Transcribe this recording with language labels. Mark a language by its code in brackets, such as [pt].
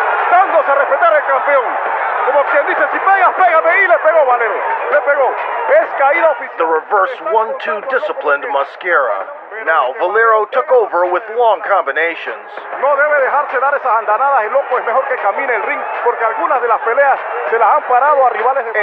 [es] Dándose a respetar el campeón. Como quien dice, si pegas, pégame, y le pegó Valero. Le pegó. Es caída oficial. [en] The reverse 1-2 disciplined Mosquera. Now Valero took over with long combinations. [es] No debe dejarse dar esas andanadas. El loco es mejor que camine el ring, porque algunas de las peleas se las han parado a rivales de...